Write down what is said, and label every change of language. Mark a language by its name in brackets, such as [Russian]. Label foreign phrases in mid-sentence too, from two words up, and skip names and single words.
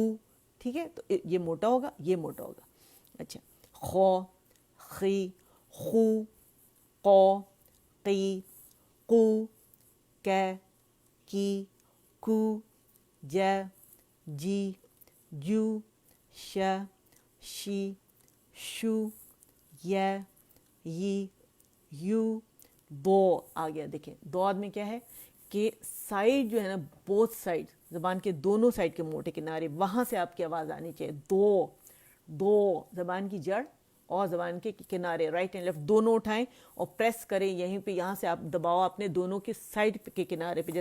[Urdu] ٹھیک ہے, تو یہ موٹا ہوگا, یہ موٹا ہوگا. اچھا خو خی خو قو قی قو کہ کی کو ج جی جو ش شی شو ی ی یو دو. آ گیا. دیکھیں دو میں کیا ہے کہ سائڈ جو ہے نا, [English] both side, [Urdu] زبان کے دونوں سائڈ کے موٹے کنارے, وہاں سے آپ کی آواز آنی چاہیے. دو دو زبان کی جڑ اور زبان کے کنارے [English] right and left [Urdu] دونوں اٹھائیں اور پریس کریں یہیں پہ, یہاں سے آپ دباؤ اپنے دونوں کے سائڈ کے کنارے پہ.